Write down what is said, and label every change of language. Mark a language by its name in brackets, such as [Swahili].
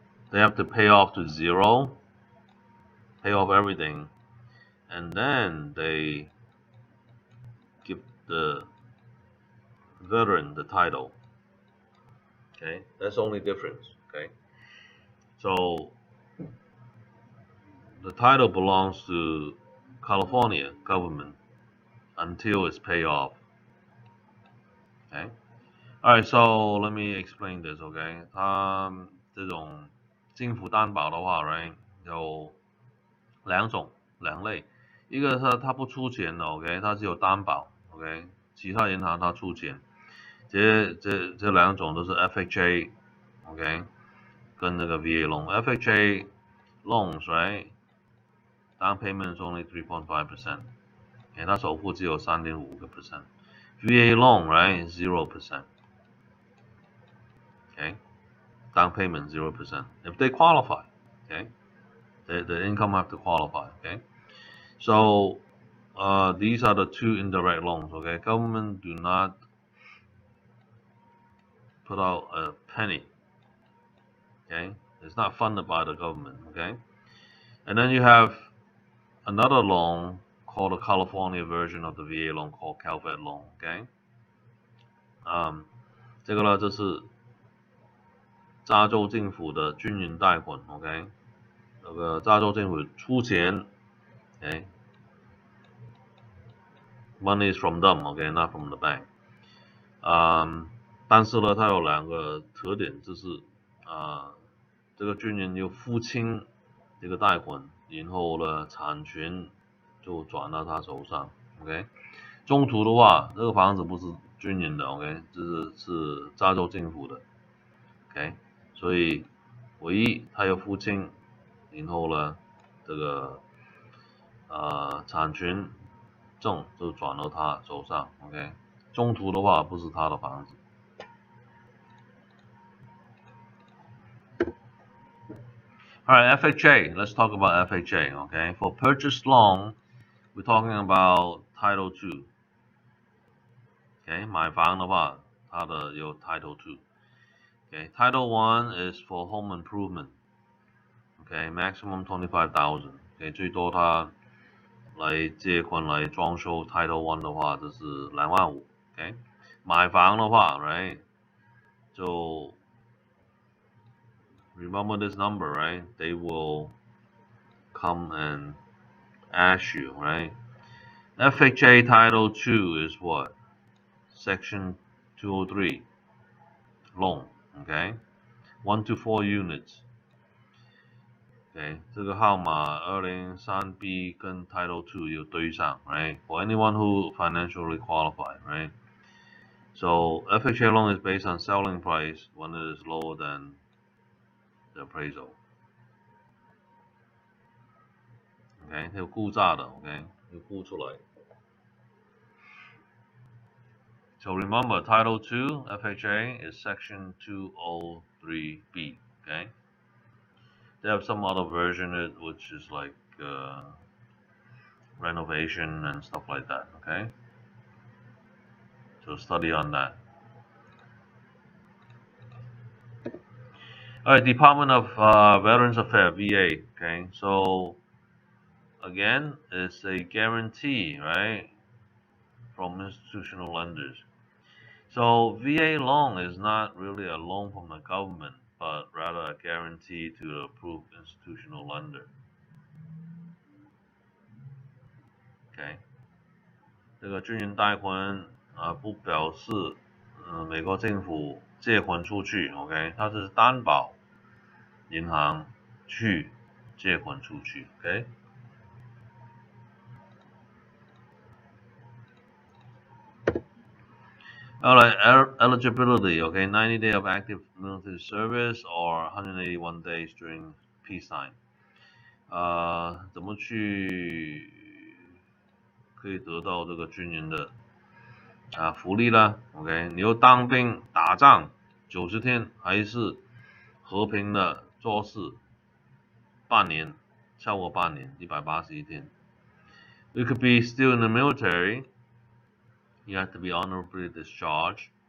[English] They have to pay off to zero, pay off everything, and then they give the veteran the title. Okay, that's the only difference. Okay, so the title belongs to California government until it's paid off. Okay, all right. So let me explain this. [Chinese] Okay，这种政府担保的话，right 有两类，一个是他不出钱的 ，OK， 他只有担保 ，OK， 其他银行他出钱，这两种都是 FHA，OK，跟那个 [English] VA loan。FHA loans right，down payment is only 3.5%， [Chinese] 它首付只有3.5%。 [English] VA loan right 0%，OK，down payment 0%。 If they qualify，OK，the income have to qualify，OK。 So these are the two indirect loans. Okay, government do not put out a penny. Okay, it's not funded by the government. Okay, and then you have another loan called the California version of the VA loan called CalVet loan. [Chinese] Okay, 这个呢，这是加州政府的军营贷款。 OK， 那个加州政府出钱。 OK。 [English] Money is from them, okay, not from the bank. [Chinese] 但是呢，它有两个特点，就是这个军人又付清这个贷款，然后呢，产权就转到他手上 ，OK。中途的话，这个房子不是军人的 ，OK， 是加州政府的 ，OK。所以唯一他要付清，然后呢，这个产权证就转到他手上 ，OK。中途的话不是他的房子。 [English] Alright, FHA. Let's talk about FHA. Okay, for purchase loan, we're talking about Title 2. [Chinese] Okay, 买房的话，它的有 Title 2. [English] Okay, Title 1 is for home improvement. Okay, maximum 25,000. [Chinese] Okay, 最多它来借款来装修 Title 1的话，就是25000。 [English] Okay， [Chinese] 买房的话 [English] ，right， 就 remember this number, right? They will come and ask you, right? FHA Title 2 is what? Section 203 loan, okay? 1 to 4 units. Okay, [Chinese] 这个号码203B 跟 Title 2有对上 [English] right? For anyone who financially qualified, right? So FHA loan is based on selling price when it is lower than the appraisal. [Chinese] ，OK， 它有估价的 ，OK， 有估出来。 [English] So remember, Title 2 FHA is Section 203B. Okay, they have some other version which is like renovation and stuff like that. Okay, so study on that. All right, Department of Veterans Affairs (VA). Okay, so again, it's a guarantee, right, from institutional lenders. So VA loan is not really a loan from the government, but rather a guarantee to the approved institutional lender. [Chinese] OK， 这个军人贷款不表示美国政府借款出去 ，OK， 它是担保银行去借款出去 ，OK。 [English] Alright, eligibility, okay, 90 days of active military service or 181 days during peacetime. [Chinese] 怎么去可以得到这个军人的福利呢 ？OK， 你要当兵打仗90天，还是和平的做事半年，超过半年181天。 [English] You could be still in the military. You have to be honorably discharged.